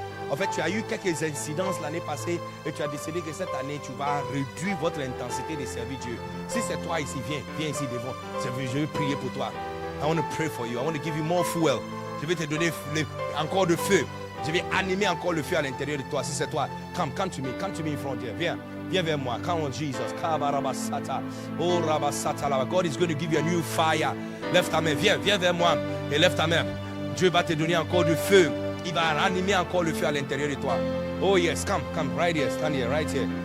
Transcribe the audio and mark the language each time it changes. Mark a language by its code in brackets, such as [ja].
[fr] En fait, tu as eu quelques incidences l'année passée et tu as décidé que cette année, tu vas réduire votre intensité de servir Dieu. Si c'est toi ici, viens ici devant. Je vais prier pour toi. [en] I want to pray for you. I want to give you more fuel. [fr] Je vais te donner encore de feu. Je vais animer encore le feu à l'intérieur de toi. Si c'est toi, [en] come to me in front here. [fr] Viens vers moi. [en] Come on, Jesus. Oh, Rabasata. God is going to give you a new fire. [fr] Lève ta main. Viens vers moi et lève ta main. Dieu va te donner encore du feu. Il va ranimer encore le feu à l'intérieur de toi. [en] Oh yes, come right here, stand here, right here.